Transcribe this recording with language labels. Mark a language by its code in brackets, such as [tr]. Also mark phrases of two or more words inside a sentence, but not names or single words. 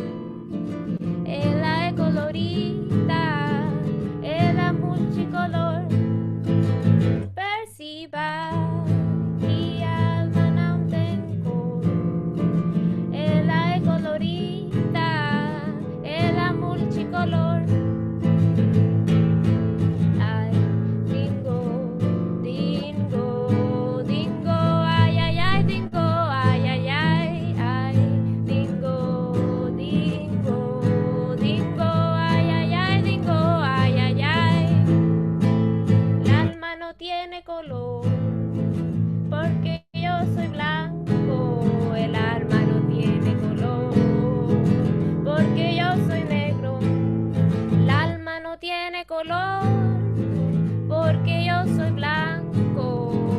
[pt] Ela é colorida, ela é multicolor. Perciba que a alma não tem cor. Ela é colorida, ela é multicolor. Ay, dingo, dingo, dingo, ay, ay, ay, dingo, ay, ay, ay, ay, dingo, dingo, dingo, ay, ay, ay, dingo, ay, ay, ay. [es] El alma no tiene color, porque yo soy blanco. El alma no tiene color, porque yo soy negro. El alma no tiene color, porque yo soy blanco.